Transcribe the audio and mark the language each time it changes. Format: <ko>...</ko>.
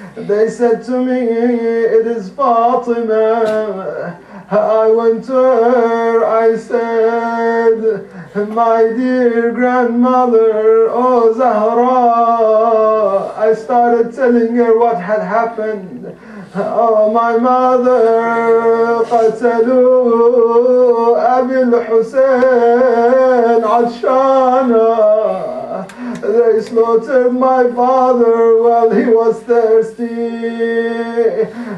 <en>They said to me, it is Fatima. I went to her, I said, my dear grandmother, oh Zahra. I started telling her what had happened. Oh, my mother,</en> <ar>قتلوا أبي الحسين عطشانا.</ar> <en>They slaughtered my father while he was thirsty.</en>